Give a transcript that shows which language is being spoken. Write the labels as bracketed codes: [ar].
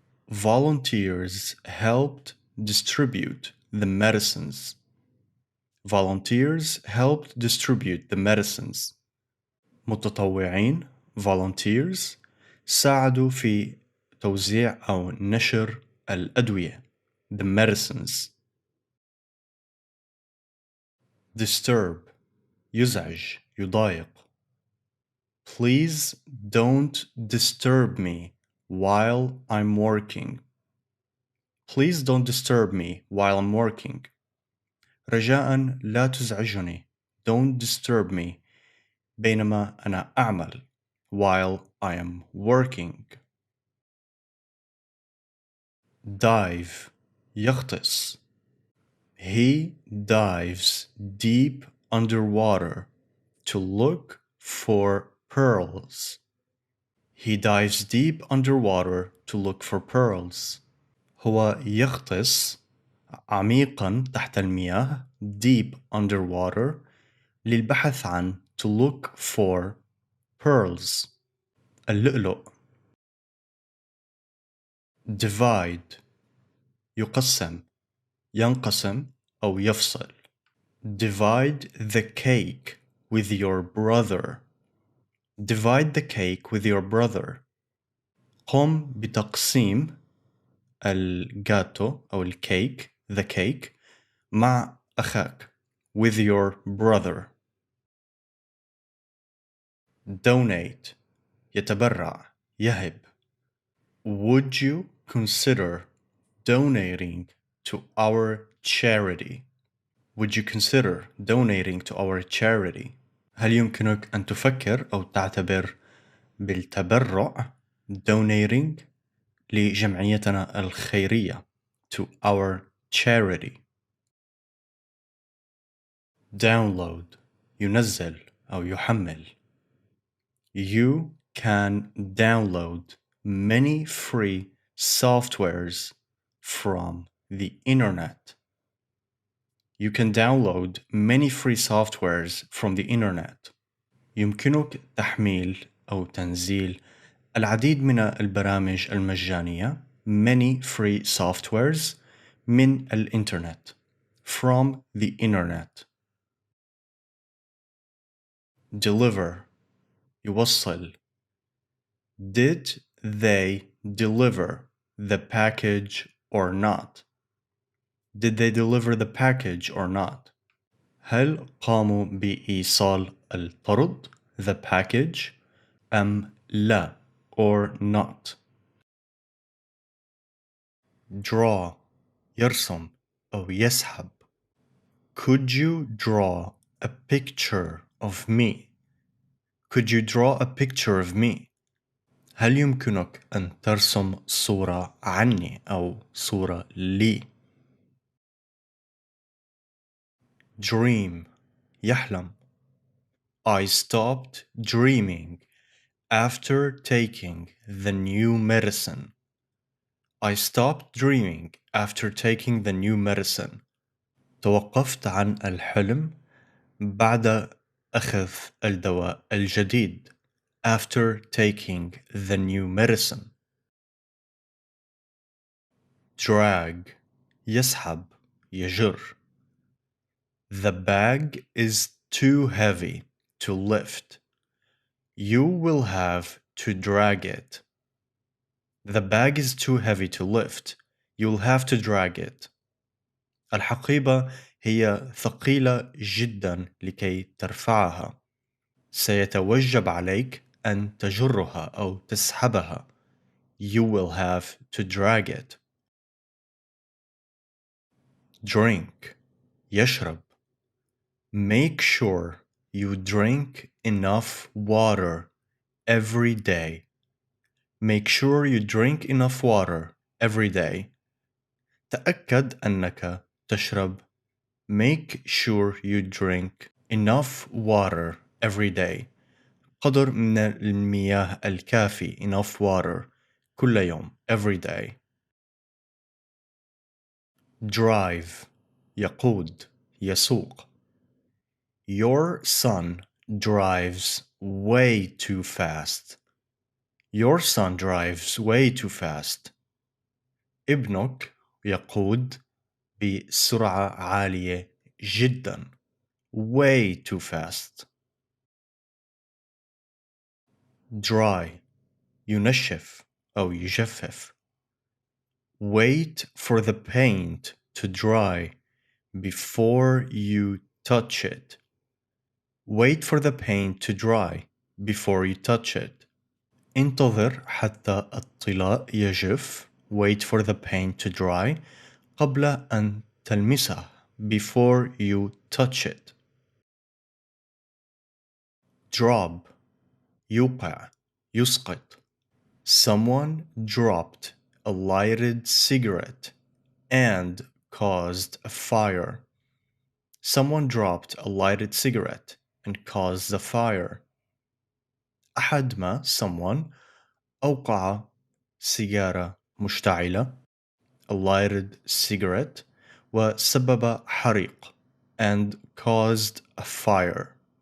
[en] Volunteers helped distribute the medicines. Volunteers helped distribute the medicines. [ar] متطوعين [en] volunteers [ar] ساعدوا في توزيع أو نشر الأدوية. [en] The medicines. [ar] Disturb. يزعج يضايق. [en] Please don't disturb me while I'm working. Please don't disturb me while I'm working. [ar] رجاء لا تزعجني. [en] Don't disturb me [ar] بينما أنا أعمل. [en] While I am working. [ar] Dive. يغطس. [en] He dives deep underwater to look for pearls. He dives deep underwater to look for pearls. [ar] هو يغطس عميقا تحت المياه. [en] Deep underwater [ar] للبحث عن [en] to look for pearls. [ar] اللؤلؤ. Divide. يقسم ينقسم أو يفصل. [en] Divide the cake with your brother. Divide the cake with your brother. [ar] قم بتقسيم الجاتو أو الكيك [en] the cake [ar] مع أخاك [en] with your brother. [ar] Donate. يتبرع يهب. [en] Would you consider donating to our charity? Would you consider donating to our charity? [ar] هل يمكنك أن تفكر أو تعتبر بالتبرع [en] donating [ar] لجمعيتنا الخيرية [en] to our charity. [ar] Download. ينزل أو يحمل. [en] You can download many free softwares from the internet. You can download many free softwares from the internet. [ar] يمكنك تحميل أو تنزيل العديد من البرامج المجانية [en] many free softwares [ar] من الإنترنت [en] from the internet. [ar] Deliver. يوصل. [en] Did they deliver the package or not? Did they deliver the package or not? [ar] هل قاموا بإيصال الطرد [en] the package [ar] أم لا [en] or not? [ar] draw يرسم أو يسحب. [en] Could you draw a picture of me? Could you draw a picture of me? [ar] هل يمكنك أن ترسم صورة عني أو صورة لي؟ dream يحلم. [en] I stopped dreaming after taking the new medicine. I stopped dreaming after taking the new medicine. [ar] توقفت عن الحلم بعد أخذ الدواء الجديد. [en] After taking the new medicine. [ar] drag يسحب يجر. [en] The bag is too heavy to lift. You will have to drag it. The bag is too heavy to lift. You'll have to drag it. [ar] الحقيبة هي ثقيلة جدا لكي ترفعها. سيتوجب عليك أن تجرها أو تسحبها. [en] You will have to drag it. [ar] drink يشرب. [en] Make sure you drink enough water every day. Make sure you drink enough water every day. [ar] تأكد أنك تشرب. [en] Make sure you drink enough water every day. [ar] قدر من المياه الكافي [en] enough water [ar] كل يوم [en] every day. [ar] drive يقود يسوق. [en] Your son drives way too fast. Your son drives way too fast. [ar] ابنك يقود بسرعة عالية جدا. [en] Way too fast. [ar] dry ينشف أو يجفف. [en] Wait for the paint to dry before you touch it. Wait for the paint to dry before you touch it. [ar] انتظر حتى الطلاء يجف. [en] Wait for the paint to dry [ar] قبل أن تلمسه. [en] Before you touch it. [ar] drop يوقع يسقط. [en] Someone dropped a lighted cigarette and caused a fire. Someone dropped a lighted cigarette and caused a fire. [ar] أحد ما [en] someone [ar] أوقع سيجارة مشتعلة [en] a lighted cigarette [ar] وسبب حريق [en] and caused a fire.